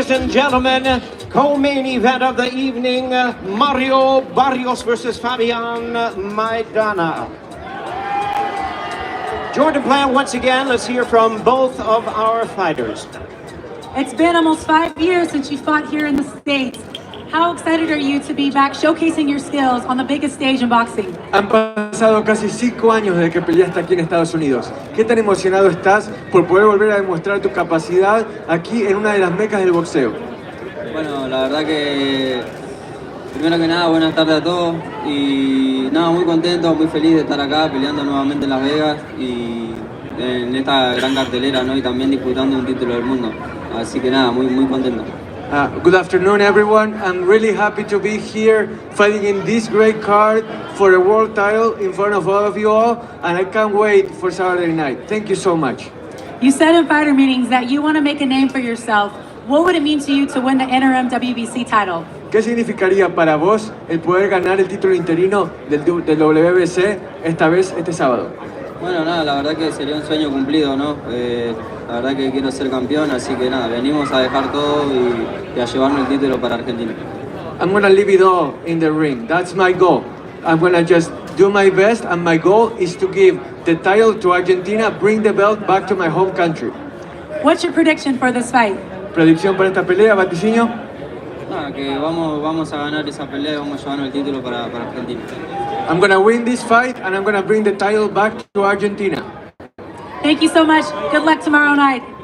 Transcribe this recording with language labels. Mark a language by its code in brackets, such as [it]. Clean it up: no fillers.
[en] gentlemen, co-main event of the evening, Mario Barrios versus Fabian Maidana. Jordan Plan, once again, let's hear from both of our fighters. It's been almost 5 years since you fought here in the States. How excited are you to be back showcasing your skills on the biggest stage in boxing? [es] Han pasado casi 5 años desde que peleaste aquí en Estados Unidos. ¿Qué tan emocionado estás por poder volver a demostrar tu capacidad aquí en una de las mecas del boxeo? Bueno, la verdad que primero que nada, buenas tardes a todos y nada, muy contento, muy feliz de estar acá peleando nuevamente en Las Vegas y en esta gran cartelera, ¿no? Y también disputando un título del mundo. Así que nada, muy contento. [en] Good afternoon, everyone. I'm really happy to be here fighting in this great card for a world title in front of all of you all, and I can't wait for Saturday night. Thank you so much. You said in fighter meetings that you want to make a name for yourself. What would it mean to you to win the interim WBC title? [es] ¿Qué significaría para vos el poder ganar el título interino del WBC esta vez, este sábado? Bueno, nada, la verdad que sería un sueño cumplido, ¿no? La verdad que quiero ser campeón, así que nada, venimos a dejar todo y a llevarnos el título para Argentina. [en] I'm gonna leave it all in the ring. That's my goal. I'm gonna just do my best, and my goal is to give the title to Argentina, bring the belt back to my home country. What's your prediction for this fight? [es] ¿Predicción para esta pelea, vaticinio? Nada, que vamos a ganar esa pelea y vamos a llevarnos el título para Argentina. [en] I'm gonna win this fight, and I'm gonna bring the title back to Argentina. Thank you so much. Good luck tomorrow night.